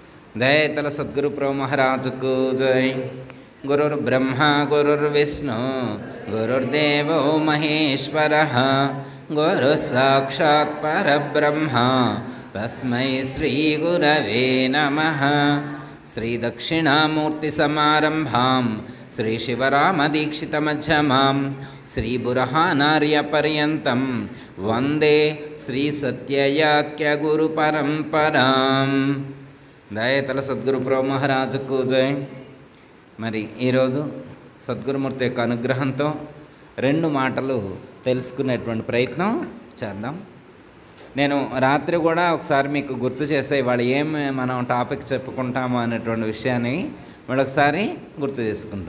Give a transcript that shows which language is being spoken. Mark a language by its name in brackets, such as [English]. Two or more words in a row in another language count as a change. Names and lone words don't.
[Hindi] जय तल सद्गुरु प्रभु महाराज को जय। [Sanskrit] गुरुर् ब्रह्मा गुरुर्विष्णु गुरुर्देवो महेश्वरः गुरु साक्षात् परब्रह्म तस्मै श्री गुरवे नमः। श्री दक्षिणामूर्ति समारंभां श्री शिवरामदीक्षित मध्यमां श्री बुरहानार्य पर्यन्तं वंदे श्री सत्ययाक्य गुरु परंपरां। [Telugu] దయతల సద్గురు ప్రభు మహారాజుకు జై। మరి ఈరోజు సద్గురుమూర్తి యొక్క అనుగ్రహంతో రెండు మాటలు తెలుసుకునేటువంటి ప్రయత్నం చేద్దాం। నేను రాత్రి కూడా ఒకసారి మీకు గుర్తు చేసే ఇవాళ మనం టాపిక్ చెప్పుకుంటాము అనేటువంటి విషయాన్ని మరొకసారి గుర్తు చేసుకుందాం।